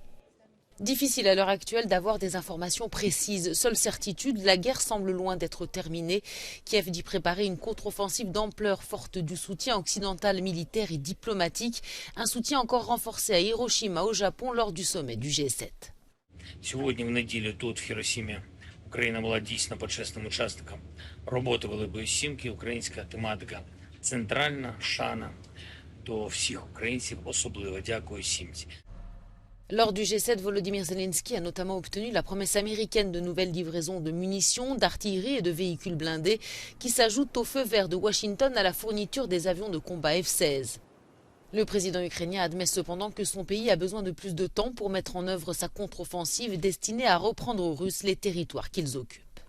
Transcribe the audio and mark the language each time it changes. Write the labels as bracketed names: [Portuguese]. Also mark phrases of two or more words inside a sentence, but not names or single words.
[French] Difficile à l'heure actuelle d'avoir des informations précises. Seule certitude, la guerre semble loin d'être terminée. Kiev dit préparer une contre-offensive d'ampleur forte du soutien occidental militaire et diplomatique. Un soutien encore renforcé à Hiroshima au Japon lors du sommet du G7. [Ukrainian] Сьогодні в неділю тут, в Хіросімі, Україна була дійсно почесним учасником роботи Великої Сімки. Українська тематика центральна, шана до всіх українців, особливо дякую Сімці. [French] Lors du G7, Volodymyr Zelensky a notamment obtenu la promesse américaine de nouvelles livraisons de munitions, d'artillerie et de véhicules blindés qui s'ajoutent au feu vert de Washington à la fourniture des avions de combat F-16. Le président ukrainien admet cependant que son pays a besoin de plus de temps pour mettre en œuvre sa contre-offensive destinée à reprendre aux Russes les territoires qu'ils occupent.